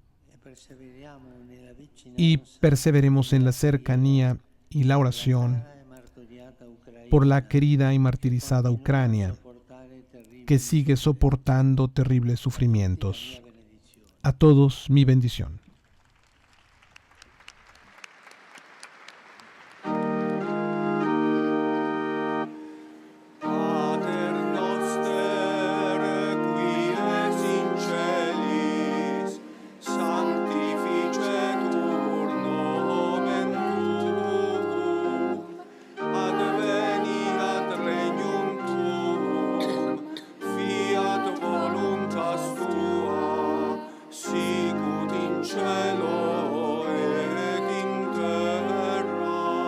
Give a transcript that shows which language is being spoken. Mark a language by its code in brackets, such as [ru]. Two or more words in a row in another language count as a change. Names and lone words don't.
[es] Y perseveremos en la cercanía y la oración por la querida y martirizada Ucrania, que sigue soportando terribles sufrimientos. A todos mi bendición. [la] Pater noster, qui es in celis, sanctificetur nomen tuum, adveniat regnum tuum, fiat voluntas tua, sicut in cielo et in terra.